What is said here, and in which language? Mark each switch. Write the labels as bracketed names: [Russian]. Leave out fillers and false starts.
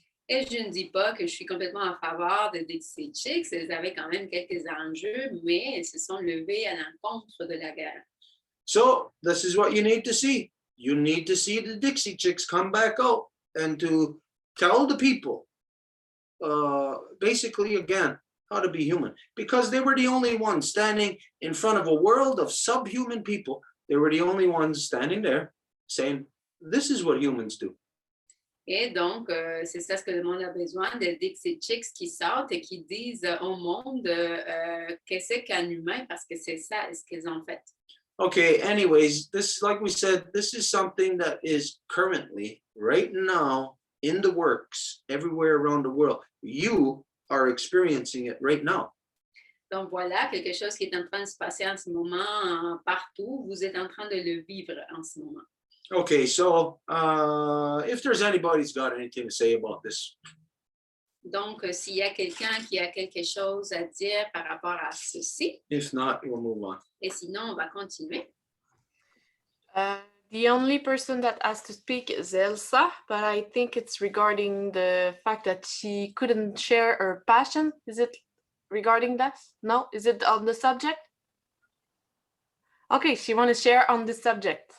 [French] Et je ne dis pas que je suis complètement en faveur de Dixie Chicks. Elles avaient quand même quelques enjeux, mais elles se sont levées à l'encontre de la guerre. [English] So this is what you need to see. You need to see the Dixie Chicks come back out and to tell the people, basically again, how to be human. Because they were the only ones standing in front of a world of subhuman people. They were the only ones standing there saying, this is what humans do. [French] Et donc, c'est ça ce que le monde a besoin, des Dixie Chicks qui sortent et qui disent au monde qu'est-ce qu'un humain, parce que c'est ça ce qu'ils ont fait. [English] Okay, anyways, this, like we said, this is something that is currently, right now, in the works everywhere around the world. You are experiencing it right now. [French] Donc voilà, quelque chose qui est en train de se passer en ce moment partout. Vous êtes en train de le vivre en ce moment. [English] Okay, so if there's anybody's got anything to say about this. [French] Donc, s'il y a quelqu'un qui a quelque chose à dire par rapport à ceci, [English] If not, we'll move on. [French] et sinon, on va continuer. [English] The only person that has to speak is Elsa, but I think it's regarding the fact that she couldn't share her passion. Is it regarding that? No? Is it on the subject? Okay, she want to share on the subject.